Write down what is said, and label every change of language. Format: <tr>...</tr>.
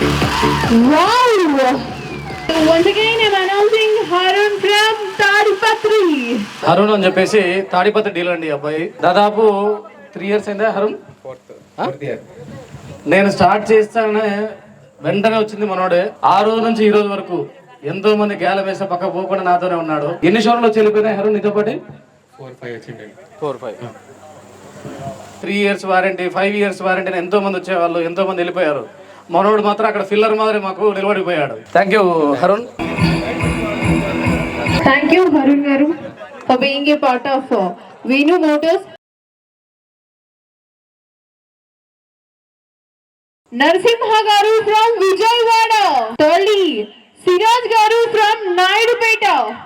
<en>wow, once again I'm announcing Harun from Tadipatri.</en> <te>Hurun అని చెప్పేసి Tadipatri dealer అండి. అబ్బాయి దాదాపు 3 years అయిందా హరుణ్? 4th year. నేను స్టార్ట్ చేస్తానే వెంటనే వచ్చింది మనోడే. ఆ రోజు నుంచి ఈ రోజు వరకు ఎంతో మంది గేల వేసే పక్క పోకుండా నాతోనే ఉన్నాడు. ఎన్ని షోర్లు వచ్చి వెళ్ళిపోయినాయి హరుణ్ నీతో పాటు? 4-5 వచ్చింది. 4-5. 3 years వారంటీ, 5 years వారంటీ. ఎంతో మంది వచ్చేవాళ్ళు, ఎంతో మంది వెళ్ళిపోయారు. మనోడు మాత్రం అక్కడ ఫిల్లర్ మాదిరి మాకు నిలబడిపోయాడు. Thank you Hurun.</te> <en>Thank you Harun garu for being a part of Venu Motors. Narsimha garu from Vijayawada. Thirdly, Siraj garu from Naidupeta.</en>